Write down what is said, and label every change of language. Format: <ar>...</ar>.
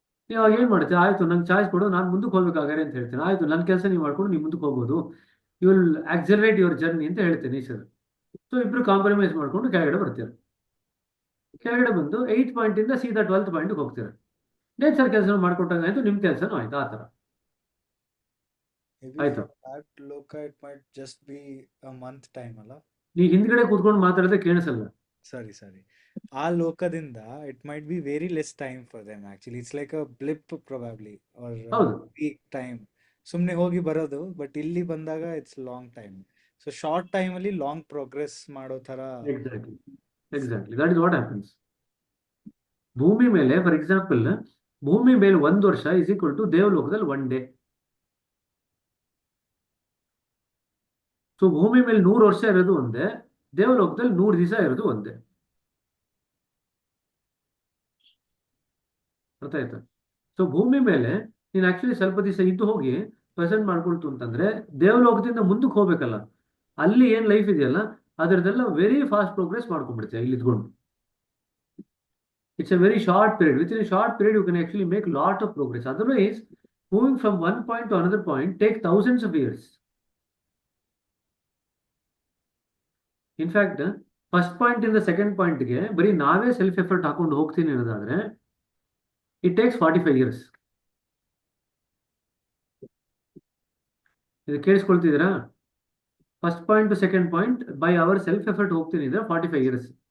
<kn>ಇವಾಗ ಏನು ಮಾಡ್ತೀವಿ, ಆಯ್ತು ನಂಗೆ ಚಾಯ್ಸ್ ಕೊಡು, ನಾನು ಮುಂದಕ್ಕೆ ಹೋಗ್ಬೇಕಾಗಾರೆ ಅಂತ ಹೇಳ್ತೀನಿ. ಆಯ್ತು ನನ್ನ ಕೆಲಸ ನೀವು ಮಾಡ್ಕೊಂಡು ನೀವು ಮುಂದಕ್ಕೆ ಹೋಗ್ಬೋದು,</kn> <en>you will accelerate your journey</en> <kn>ಅಂತ ಹೇಳ್ತೇನೆ ನೇಚರ್. ಸೊ ಇಬ್ರು ಕಾಂಪ್ರಮೈಸ್ ಮಾಡ್ಕೊಂಡು ಕೆಳಗಡೆ ಬರ್ತೀರ. ಕೆಳಗಡೆ ಬಂದು 8th ಪಾಯಿಂಟಿಂದ ಸೀದಾ 12th ಪಾಯಿಂಟ್ಗೆ ಹೋಗ್ತೀರ. ನೇಚರ್ ಕೆಲಸ ಮಾಡ್ಕೊಟ್ಟಂಗೆ ಆಯ್ತು, ನಿಮ್ಮ ಕೆಲಸನೂ ಆಯ್ತು, ಆ ಥರ</kn> <en>Maybe</en> <kn>ಆಯ್ತು.</kn> <en>for that loka, it might just be a month time, Allah.</en> <kn>ನೀ ಹಿಂದ್ಗಡೆ ಕೂತ್ಕೊಂಡು ಮಾತಾಡಿದ್ರೆ ಕೇಳಿಸಲ್ಲ.</kn> <en>Sorry.</en> <kn>ಆ ಲೋಕದಿಂದ</kn> <en>it might be very less time for them actually. It's like a blip probably, or</en> <kn>ಹೌದು,</kn> <en>week time.</en> <kn>ಸುಮ್ಮನೆ ಹೋಗಿ ಬರೋದು, ಬಟ್ ಇಲ್ಲಿ ಬಂದಾಗ</kn> <en>It's long time.</en> <kn>So short time ಅಲ್ಲಿ ಲಾಂಗ್ ಪ್ರೋಗ್ರೆಸ್ ಮಾಡೋ ತರ.</kn> <en>Exactly that is what happens.</en> <kn>ಭೂಮಿ ಮೇಲೆ</kn> <en>for example,</en> <kn>ಭೂಮಿ ಮೇಲೆ 1 ವರ್ಷ</kn> <en>is equal to</en> <kn>ದೇವಲೋಕದಲ್ಲಿ 1 day. So ಭೂಮಿ ಮೇಲೆ 100 ವರ್ಷ ಇರೋದು ಒಂದೇ, ದೇವಲೋಕದಲ್ಲಿ 100 ದಿವಸ ಇರೋದು ಒಂದೇ. ಅರ್ಥ ಆಯ್ತಾ. ಸೊ ಭೂಮಿ ಮೇಲೆ ನೀನು ಆಕ್ಚುಲಿ ಸ್ವಲ್ಪ ದಿವಸ ಇದ್ದು ಹೋಗಿ ಪ್ರೆಸೆಂಟ್ ಮಾಡ್ಕೊಳ್ತು ಅಂತಂದ್ರೆ ದೇವಲೋಕದಿಂದ ಮುಂದಕ್ಕೆ ಹೋಗ್ಬೇಕಲ್ಲ, ಅಲ್ಲಿ ಏನ್ ಲೈಫ್ ಇದೆಯಲ್ಲ ಅದರದೆಲ್ಲ</kn> <en>very fast progress</en> <kn>ಮಾಡ್ಕೊಂಡ್ಬಿಡುತ್ತೆ ಇಲ್ಲಿ ಇದ್ಕೊಂಡು.</kn> <en>It's a very short period. Within a short period, you can actually make lot of progress. Otherwise, moving from one point to another point take thousands of years. In fact,</en> <kn>first point ಇಂದ second ಪಾಯಿಂಟ್ಗೆ ಬರೀ ನಾವೇ self effort ಹಾಕೊಂಡು ಹೋಗ್ತೀನಿ ಅನ್ನೋದಾದ್ರೆ</kn> <en>It takes 45 years.</en> <kn>ಇದು ಕೇಳಿಸ್ಕೊಳ್ತಿದ್ದೀರಾ?</kn> <en>first point to second point by our self effort</en> <kn>ಹೋಗ್ತೀನಿ ಅಂದ್ರೆ 45 years.</kn>